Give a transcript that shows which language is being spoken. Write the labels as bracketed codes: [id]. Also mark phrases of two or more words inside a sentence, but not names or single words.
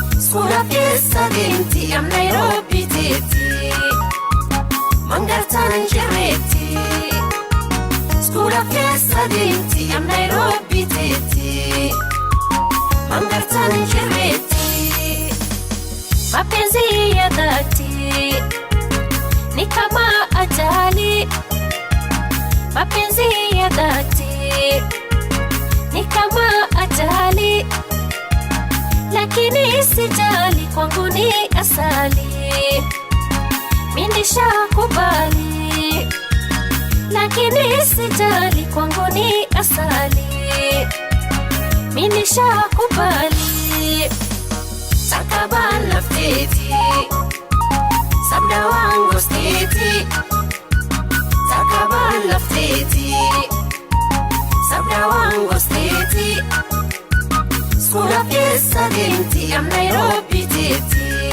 [om] Suula keessa deemti, am Nairobi teeti. Mangartaan jirreetti. Suula keessa deemti, am Nairobi teeti. Mangartaan jirreetti. [sw] Mapenzi ya dhati ni kama ajali. Mapenzi ya dhati ni kama ajali, lakini sijali, kwangu ni asali. Mi nishakubali, lakini sijali, kwangu ni asali. Mi nishakubali. [om] Takka baan lafteeti. Sabda waan gosteeti. Takka baan lafteeti. Sabda waan gosteeti. Suula keessa deemti, am Nairobi teeti.